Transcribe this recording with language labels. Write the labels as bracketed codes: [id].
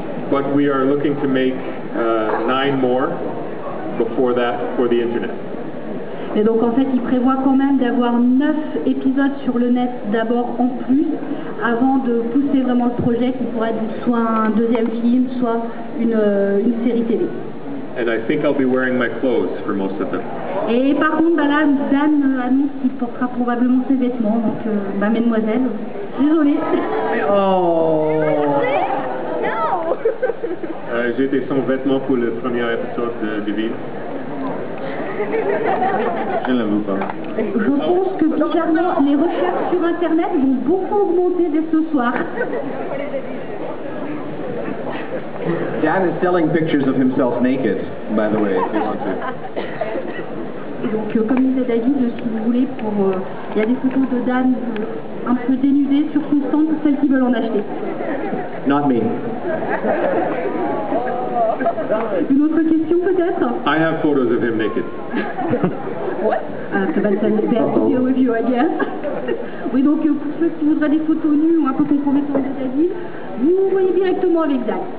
[en] But we are looking to make 9 more before that for the internet. [fr] Et donc en fait, il prévoit quand même d'avoir 9 épisodes sur le net d'abord en plus, avant de pousser vraiment le projet qui pourrait être soit un deuxième film, soit une série télé. [en] And I think I'll be wearing my clothes for most of them. [fr] Et par contre, bah là, Dan annonce qu'il portera probablement ses vêtements, donc bah mesdemoiselles, désolée. Oh. [en] No! [fr] J'ai été son vêtement pour le premier épisode de Divine. Je ne l'avoue pas. Je pense que bizarrement, les recherches sur Internet vont beaucoup augmenter dès ce soir. [en] Dan is selling pictures of himself naked, by the way, if you want to. [fr] Et donc, comme disait David, si vous voulez, il y a des photos de Dan un peu dénudées sur son stand pour celles qui veulent en acheter. [en] Not me. [fr] Une autre question peut-être? [en] I have photos of him naked. Sebastian is there to deal with you, I guess. [fr] Oui, donc pour ceux qui voudraient des photos nues ou un peu compromettantes de David, vous voyez directement avec Dan.